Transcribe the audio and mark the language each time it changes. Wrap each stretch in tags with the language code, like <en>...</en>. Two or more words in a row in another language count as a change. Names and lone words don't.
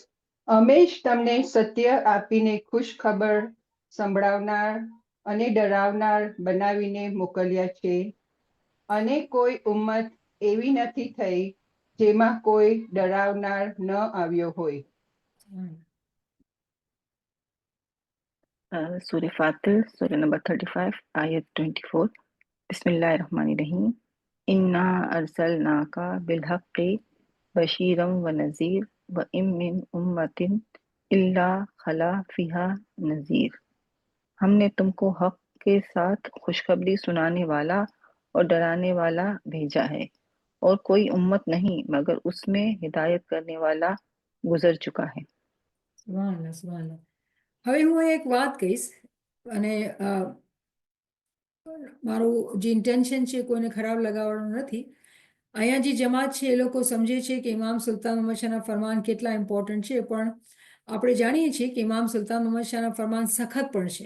<gu>અમે જ તમને સત્ય આપીને ખુશ ખબર સંભળાવનાર અને ડરાવનાર બનાવીને મોકલ્યા છે, અને કોઈ ઉમ્મત એવી નથી થઈ જેમાં કોઈ ડરાવનાર ન આવ્યો હોય.</gu> <en>Surah Fatir, Surah number 35, Ayat 24.</en> <ar>بسم الله الرحمن الرحيم. إنا أرسلناك بالحق بشيرا ونذير وإن من أمة إلا خلا فيها نذير.</ar> <hi>हमने तुमको हक के साथ खुशखबरी सुनाने वाला और डराने वाला भेजा है, और कोई उम्मत नहीं मगर उसमें हिदायत करने वाला गुजर चुका है.</hi> <ar>سبحان الله، سبحان الله.</ar> <gu>હવે હું એક વાત કહીશ અને મારું જે ઇન્ટેન્શન છે કોઈને ખરાબ લગાવવાનું નથી. અહીંયા જે જમાત છે એ લોકો સમજે છે કે ઇમામ સુલતાન મહમદ શાહના ફરમાન કેટલા ઇમ્પોર્ટન્ટ છે, પણ આપણે જાણીએ છીએ કે ઇમામ સુલતાન મહમદ શાહના ફરમાન સખત પણ છે.</gu>